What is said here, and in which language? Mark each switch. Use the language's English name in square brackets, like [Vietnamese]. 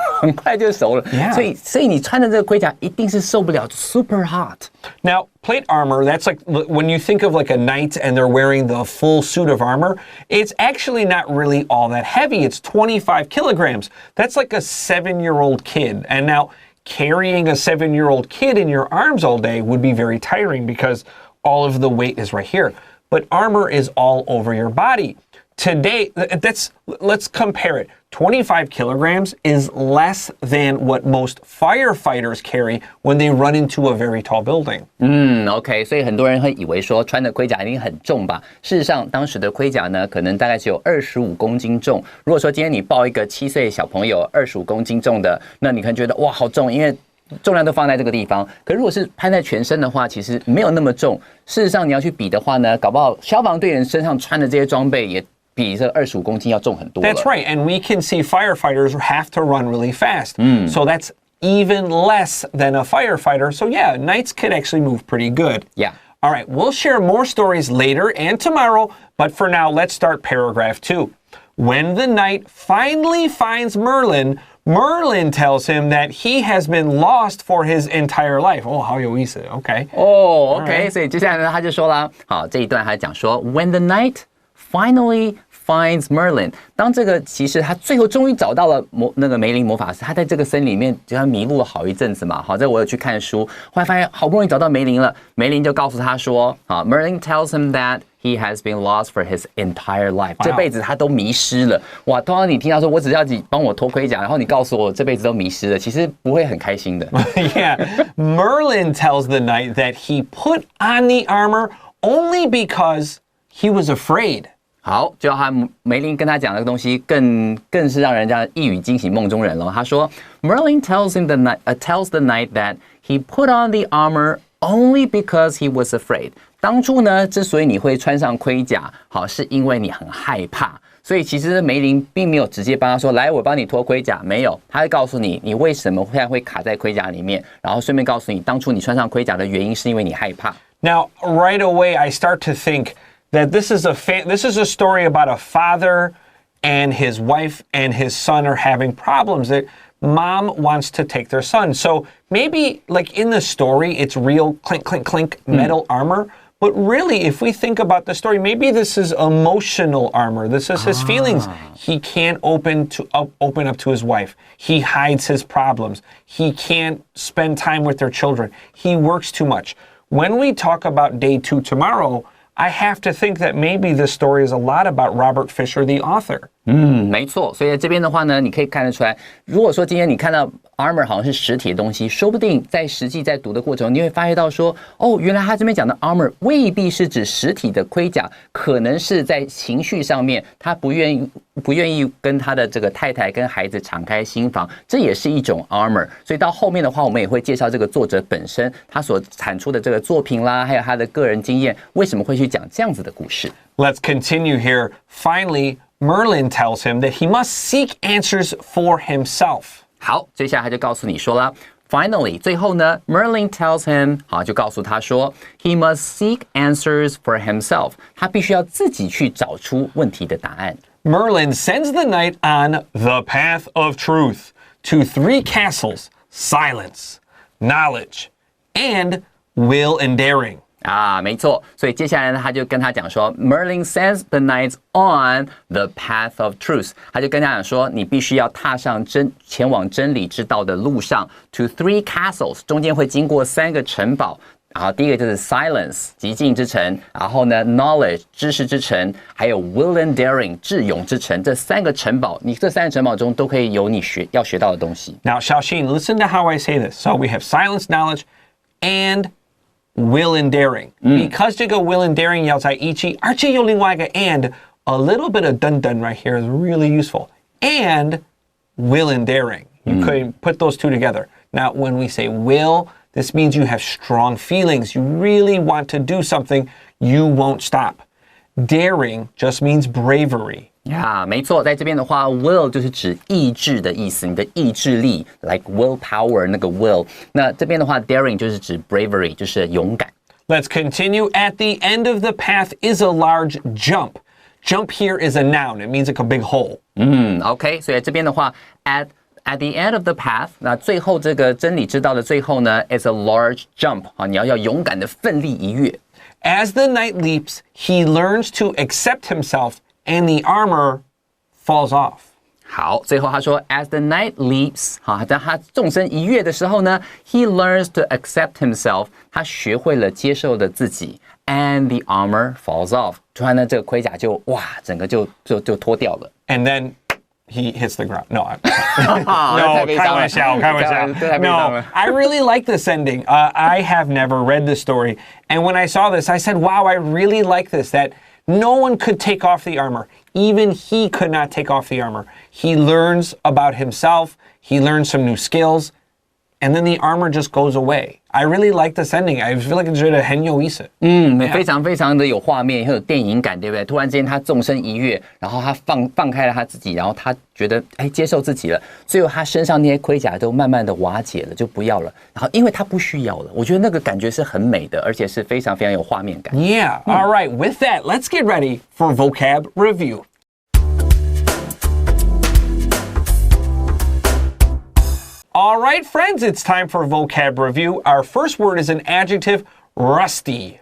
[Chinese] 很快就熟了。 [English] Yeah. [Chinese] 所以你穿的这个盔甲一定是受不了 [English] super hot. Now, plate armor, that's like when you think of like a knight and they're wearing the full suit of armor, it's actually not really all that heavy. It's 25 kilograms. That's like a 7-year-old kid. And now carrying a 7-year-old kid in your arms all day would be very tiring because all of the weight is right here. But armor is all over your body. Today, let's compare it. 25 kilograms is less than what most firefighters carry when they run into a very tall building. [Chinese] OK， 所以很多人会以为说穿的盔甲一定很重吧？事实上，当时的盔甲呢，可能大概只有25公斤重。如果说今天你抱一个7岁小朋友25公斤重的，那你可能觉得哇好重，因为重量都放在这个地方。可如果是攀在全身的话，其实没有那么重。事实上，你要去比的话呢，搞不好消防队员身上穿的这些装备也比这25公斤要重很多了。 [English] That's right, and we can see firefighters have to run really fast. So that's even less than a firefighter. So yeah, knights could actually move pretty good. Yeah. All right, we'll share more stories later and tomorrow, but for now, let's start paragraph 2. When the knight finally finds Merlin, Merlin tells him that he has been lost for his entire life. [Chinese] Oh, 好有意思 OK. OK， 所以接下来呢，他就说啦，好，这一段他讲说 ， [English] When the knight finally finds Merlin， [Chinese] 当这个骑士他最后终于找到了那个梅林魔法师，他在这个森林里面就像迷路了好一阵子嘛。好，这我有去看书，后来发现好不容易找到梅林了，梅林就告诉他说，好 ， [English] Merlin tells him that he has been lost for his entire life， [Chinese] 这辈子他都迷失了。哇，通常你听到说我只要你帮我脱盔甲，然后你告诉我这辈子都迷失了，其实不会很开心的。 [English] Yeah, Merlin tells the knight that he put on the armor only because he was afraid. [Chinese] 好，就他梅林跟他讲的东西更是让人家一语惊醒梦中人了。他说 ， [English] Merlin tells the knight that he put on the armor only because he was afraid。 [Chinese] 当初呢，之所以你会穿上盔甲，好，是因为你很害怕。所以其实梅林并没有直接帮他说，来，我帮你脱盔甲，没有，他会告诉你，你为什么现在会卡在盔甲里面，然后顺便告诉你，当初你穿上盔甲的原因是因为你害怕。 [English] Now, right away, I start to think that this is a story about a father and his wife and his son are having problems. That mom wants to take their son. So maybe like in the story, it's real clink, clink, clink metal armor. But really, if we think about the story, maybe this is emotional armor. This is his feelings. He can't open up to his wife. He hides his problems. He can't spend time with their children. He works too much. When we talk about day 2 tomorrow, I have to think that maybe this story is a lot about Robert Fisher, the author. [Chinese] 没错，所以在这边的话呢，你可以看得出来，如果说今天你看到 armor 好像是实体的东西，说不定实际在读的过程中，你会发现到说，哦，原来他这边讲的 armor 未必是指实体的盔甲，可能是在情绪上面，他不愿意跟他的这个太太跟孩子敞开心房，这也是一种 armor。所以到后面的话，我们也会介绍这个作者本身他所产出的这个作品啦，还有他的个人经验，为什么会去讲这样子的故事。 [English] Let's continue here. Finally, Merlin tells him that he must seek answers for himself. [Chinese] 好，接下来他就告诉你说了 ， [English] Finally， [Chinese] 最后呢 ， [English] Merlin tells him， [Chinese] 好，就告诉他说 ， [English] he must seek answers for himself， [Chinese] 他必须要自己去找出问题的答案。 [English] Merlin sends the knight on the path of truth to 3 castles: silence, knowledge, and will and daring. [Chinese] 啊，没错，所以接下来呢，他就跟他讲说 ， [English] Merlin sends the knights on the path of truth。 [Chinese] 他就跟他讲说，你必须要踏上前往真理之道的路上 ， [English] to 3 castles， [Chinese] 中间会经过3个城堡。然后第一个就是 silence 寂静之城，然后呢 knowledge 知识之城，还有 will and daring 智勇之城。这3个城堡，你这3个城堡中都可以有你要学到的东西。 [English] Now, Xiaoxin, listen to how I say this. So we have silence, knowledge, and will and daring. Because [Chinese] 这个 [English] will and daring [Chinese] 要在一起，而且有另外一个 [English] and a little bit of dun dun right here is really useful. And will and daring. You could put those two together. Now, when we say will, this means you have strong feelings. You really want to do something. You won't stop. Daring just means bravery. [Chinese] 呀，没错，在这边的话 ，will 就是指意志的意思，你的意志力 ， [English] like willpower [Chinese] 那个 will。那这边的话 ，daring 就是指 bravery， 就是勇敢。 [English] Let's continue. At the end of the path is a large jump. Jump here is a noun. It means like a big hole. [Chinese] OK， 所以这边的话 [English] at At the end of the path， [Chinese] 那最后这个真理之道的最后呢 ， [English] is a large jump [Chinese] 啊，你要勇敢的奋力一跃。 [English] As the knight leaps, he learns to accept himself, and the armor falls off. [Chinese] 好，最后他说 ， [English] as the knight leaps， [Chinese] 好，当他纵身一跃的时候呢 ， [English] he learns to accept himself， [Chinese] 他学会了接受了自己 ， [English] and the armor falls off， [Chinese] 突然呢，这个盔甲就整个就脱掉了。 [English] And then he hits the ground. No, No, [Chinese] 开玩笑. [English] No, I really like this ending. I have never read this story, and when I saw this, I said, "Wow, I really like this. That no one could take off the armor. Even he could not take off the armor. He learns about himself. He learns some new skills." And then the armor just goes away. I really like this ending. I feel like [Chinese] 觉得很有意思。非常非常的有画面，很有电影感，对不对？突然之间他纵身一跃，然后他放开了他自己，然后他觉得接受自己了，最后他身上那些盔甲都慢慢的瓦解了，就不要了。然后因为他不需要了，我觉得那个感觉是很美的，而且是非常非常有画面感。 [English] Yeah. All right. With that, let's get ready for vocab review. All right, friends, it's time for vocab review. Our first word is an adjective, rusty.